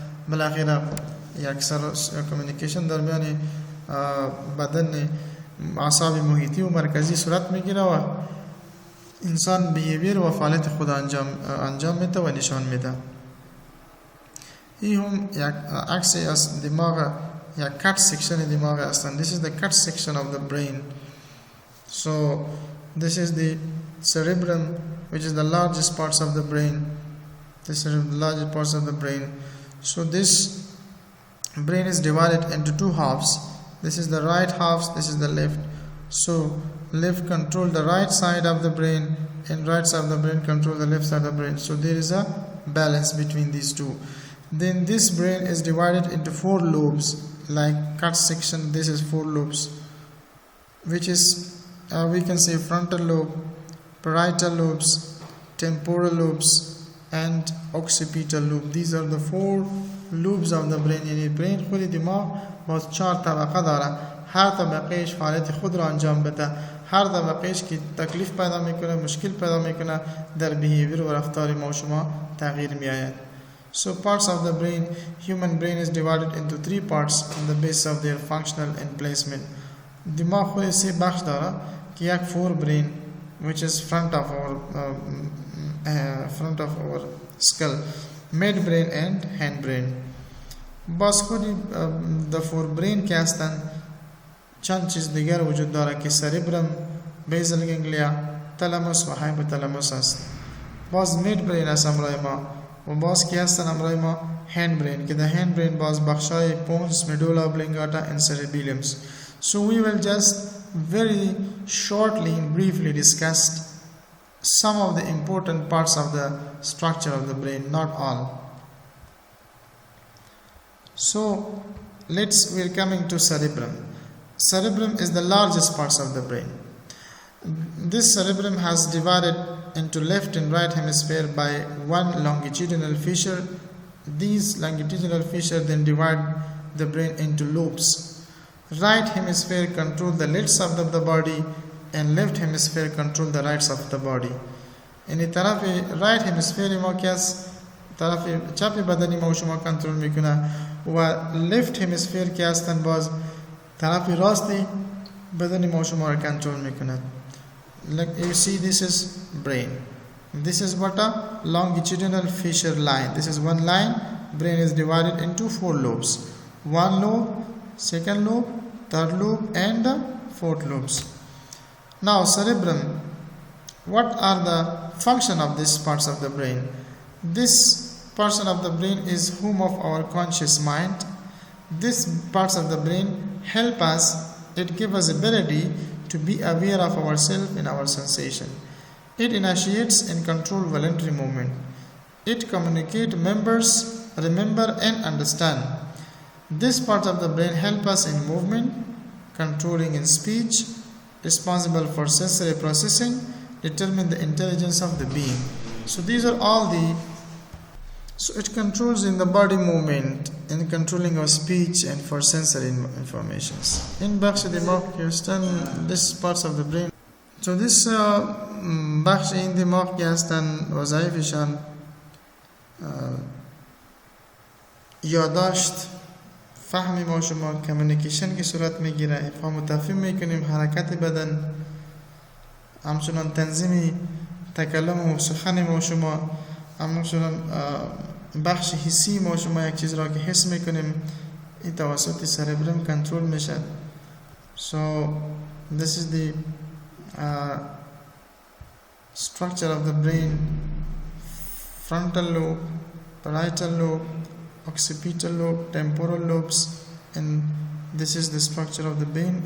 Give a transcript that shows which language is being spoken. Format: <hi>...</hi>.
<fa>بالاخره یک کمیونیکیشن در میان بدن اعصاب محیطی و مرکزی صورت میگیره و انسان بیهیویر و فعالیت خود انجام میده و نشان میده. این هم یک عکسی از دماغ، یک کات سیکشن دماغ هستند.</fa> <en>This is the cut section of the brain. So this is the cerebrum, which is the largest parts of the brain. This is the largest parts of the brain. So this brain is divided into two halves. This is the right half, this is the left. So left control the right side of the brain and right side of the brain control the left side of the brain. So there is a balance between these two. Then this brain is divided into four lobes, like cut section. This is four lobes, which is we can say frontal lobe, parietal lobes, temporal lobes and occipital lobe. These are the four lobes of the brain.</en> <fa>یعنی brain خود دماغ باز 4 طبقه داره. هر طبقهش فعالیت خود را انجام بده. هر طبقهش که تکلیف پیدا میکنه، مشکل پیدا میکنه، در بیهیویر و رفتار ما و شما تغییر میآید.</fa> <en>So parts of the brain, human brain is divided into 3 parts on the basis of their functional and placement.</en> <fa>دماغ خود 3 بخش داره که یک</fa> <en>Fore brain, which is front of our skull, mid brain and hand brain.</en> <fa>باز خودی the فور brain که هستن چند چیز دیگر وجود داره که سریبرم، بیزل گنگلیا، تلاموس و هایپوتلاموس است. باز مید برین است امرای ما و باز کی هستن امرای ما هند برین که</fa> <en>the hand brain</en> <fa>باز بخشای پونس،</fa> <en>medulla oblongata and cerebellum. So we will just very shortly and briefly discuss some of the important parts of the structure of the brain, not all. So we're coming to cerebrum. Cerebrum is the largest parts of the brain. This cerebrum has divided into left and right hemisphere by one longitudinal fissure. These longitudinal fissures then divide the brain into lobes. Right hemisphere control the left side of the body and left hemisphere control the right side of the body.</en> <fa>یعنی طرف right hemisphere ما که از طرف چپ بدنی ما و شما کنترل میکنه و left hemisphere که هستن باز طرف راستی بدن ما شما را کنترل میکند.</fa> <en>Like you see, this is brain. This is what a longitudinal fissure line. This is one line. Brain is divided into 4 lobes. 1 lobe, 2nd lobe, 3rd lobe and 4th lobes. Now cerebrum. What are the function of these parts of the brain? This portion of the brain is home of our conscious mind. These parts of the brain help us, it gives us ability to be aware of ourselves and our sensation. It initiates and controls voluntary movement. It communicates members, remember and understand. This part of the brain help us in movement, controlling in speech, responsible for sensory processing, determine the intelligence of the being. So these are all so it controls in the body movement, in controlling of speech and for sensory informations. In</en> <fa>بخش دماغ که هستن</fa> <en>this parts of the brain. So this</en> <fa>بخش این دماغ که هستن وظایفشان یادداشت، فهم ما شما، کمیونیکیشن که صورت میگیره، افهام و تفهیم میکنیم، حرکت بدن، همچنان تنظیم تکلم و سخن ما شما، همچنان بخش حسی ما شما یک چیز را که حس میکنیم این توسط سربرم کنترل میشه.</fa> <en>So this is the structure of the brain: frontal lobe, parietal lobe, occipital lobe, temporal lobes, and this is the structure of the brain.</en>